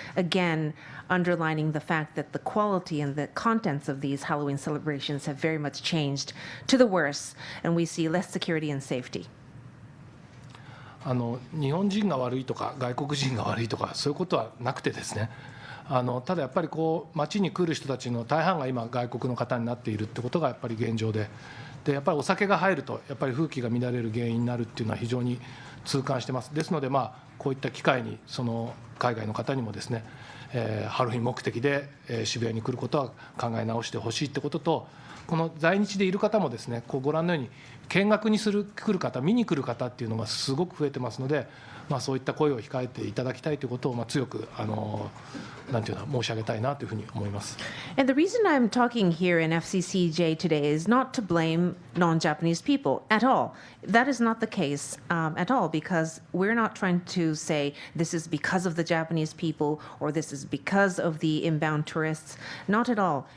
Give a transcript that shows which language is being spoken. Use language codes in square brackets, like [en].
[en] Again, underlining the fact that the quality and the contents of these Halloween celebrations have very much changed to the worse, and we see less security and safety. [ja] 日本人が悪いとか外国人が悪いとかそういうことはなくてですね、ただやっぱりこう街に来る人たちの大半が今外国の方になっているってことがやっぱり現状で、やっぱりお酒が入るとやっぱり風紀が乱れる原因になるっていうのは非常に痛感してます。ですのでこういった機会にその海外の方にもですね、ハロウィン目的で渋谷に来ることは考え直してほしいってことと、この在日でいる方もですね、こうご覧のように見学に来る方、見に来る方っていうのがすごく増えてますので、そういった声を控えていただきたいということを強くなんていうの申し上げたいなというふうに思います。 [en] And the reason I'm talking here in FCCJ today is not to blame non-Japanese people at all. That is not the case at all, because we're not trying to say this is because of the Japanese people or this is because of the inbound tourists. Not at all.